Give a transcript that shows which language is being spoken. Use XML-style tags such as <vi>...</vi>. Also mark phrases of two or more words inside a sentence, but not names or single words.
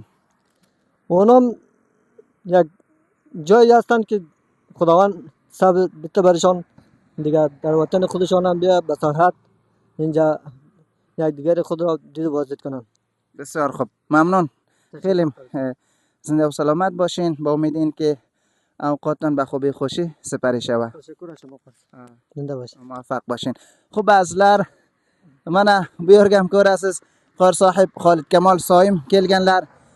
<fa>اونم یک جایی هستند که خداوند صبر بده برشان، دیگه در وطن خودشان هم بیا به صحت اینجا یک دیگر خود را دید بازدید کنن. بسیار خوب، ممنون. خیلی زنده و سلامت باشین. با امید این که اوقاتتان به خوبی خوشی سپری شود. تشکر از شما. زنده باشین. موفق باشین.</fa> <uz>خوب azizlar, mana bu yerga ham ko'rasiz, qor sohib Xolid Kamol Soyim kelganlar.</uz>